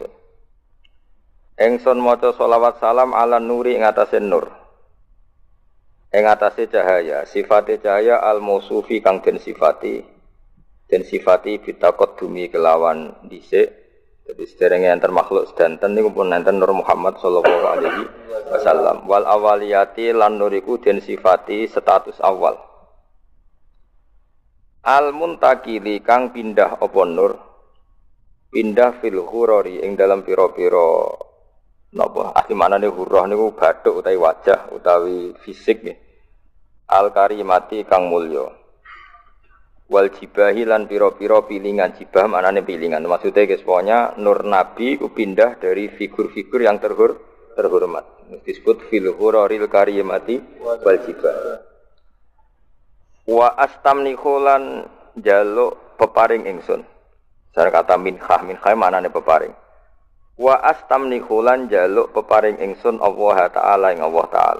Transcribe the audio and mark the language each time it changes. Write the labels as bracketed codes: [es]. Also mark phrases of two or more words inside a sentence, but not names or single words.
[jv] Ingsun maca selawat salam [ar] ala nuri [jv] ing atase nur. Ing atase cahaya, sifate cahaya [ar] al mausufi [jv] kang den sifati bitaqaddumi kelawan dhisik. Dadi sederenge enten makhluk sedanten niku pun enten Nur Muhammad [ar] sallallahu alaihi wasallam. Wal awaliyati [jv] lan nuriku den sifati status awal. [ar] Al-muntakili [jv] kang pindah apa nur pindah [ar] fil hurori [jv] ing dalam pira-pira napa asli manane hurrah niku bathuk utawi wajah utawi fisik nggih [ar] al-karimati [jv] kang mulya [ar] wal jibahi [jv] lan pira-pira pilingan jibah manane pilingan maksude guys [id] pokoknya nur nabi ku pindah dari figur-figur yang terhormat disebut [ar] fil huroril karimati wal jibah. Wa astamnihu [jv] lan jaluk peparing ingsun. Cara kata minhah manane peparing. [ar] Wa astamnihu [jv] lan jaluk peparing ingsun Allah taala ing Allah taala.